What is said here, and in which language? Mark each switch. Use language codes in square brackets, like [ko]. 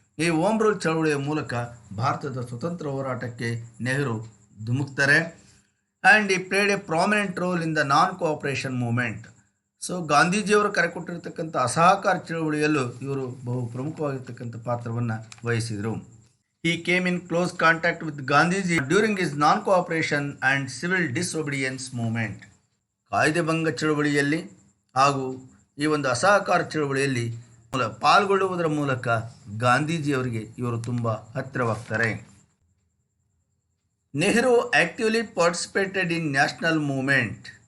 [kn] ಈ home rule ಚಳವಳಿಯ ಮೂಲಕ ಭಾರತದ ಸ್ವತಂತ್ರ ಹೋರಾಟಕ್ಕೆ ನೆಹರು ಧುಮುಕ್ತಾರೆ. [en] And he played a prominent role in the non cooperation movement. [kn] So ಗಾಂಧೀಜಿಯವರು ಕರೆಕೊಟ್ಟಿರ್ತಕ್ಕಂಥ ಅಸಹಕಾರ ಚಳವಳಿಯಲ್ಲೂ ಇವರು ಬಹು ಪ್ರಮುಖವಾಗಿರ್ತಕ್ಕಂಥ ಪಾತ್ರವನ್ನು ವಹಿಸಿದರು. [en] He came in close contact with Gandhiji during his non-cooperation and civil disobedience movement. [kn] ಕಾಯ್ದೆ ಭಂಗ ಚಳವಳಿಯಲ್ಲಿ ಹಾಗೂ ಈ ಒಂದು ಅಸಹಕಾರ ಚಳವಳಿಯಲ್ಲಿ ಪಾಲ್ಗೊಳ್ಳುವುದರ ಮೂಲಕ ಗಾಂಧೀಜಿಯವರಿಗೆ ಇವರು ತುಂಬ ಹತ್ತಿರವಾಗ್ತಾರೆ. [en] Nehru actively participated in national movement.